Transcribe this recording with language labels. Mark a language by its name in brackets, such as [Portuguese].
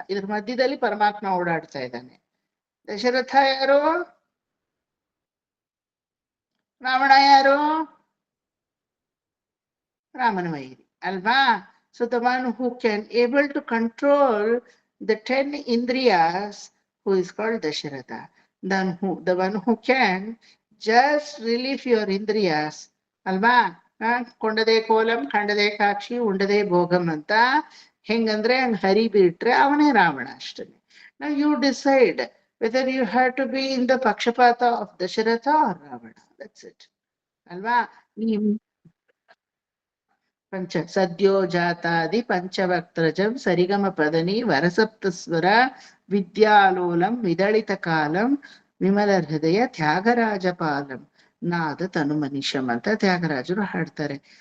[Kannada] ಇದ್ರ ಮಧ್ಯದಲ್ಲಿ ಪರಮಾತ್ಮ ಓಡಾಡ್ತಾ ಇದ್ದಾನೆ. ದಶರಥ ಯಾರು? ರಾವಣ ಯಾರು? ರಾಮನ ವೈರಿ ಅಲ್ವಾ? [English] So the one who can able to control the 10 indriyas, who is called Dasharatha. Then the one who can just relieve your indriyas, alva? [Kannada] ಕೊಂಡದೆ ಕೋಲಂ ಕಂಡದೆ ಕಾಕ್ಷಿ ಉಂಡದೆ ಭೋಗಂ ಅಂತ ಹೆಂಗಂದ್ರೆ ಹಂಗ್ ಹರಿ ಬಿಟ್ರೆ ಅವನೇ ರಾವಣ ಅಷ್ಟೇ. [English] Now you decide whether you have to be in the pakshapata of Dasharatha or Ravana. That's it. [Kannada] ಅಲ್ವಾ? [Sanskrit] ಪಂಚ ಸದ್ಯೋ ಜಾತಾದಿ ಪಂಚವಕ್ತ್ರಜಂ ಸರಿಗಮ ಪದನಿ ವರಸಪ್ತಸ್ವರ ವಿದ್ಯಾಲೋಲಂ ವಿದಳಿತ column ವಿಮಲ ಹೃದಯ ತ್ಯಾಗರಾಜಪಾಲಂ ನಾದ ತನು ಮನಿಷಂ [Kannada] ಅಂತ ತ್ಯಾಗರಾಜರು ಹಾಡ್ತಾರೆ.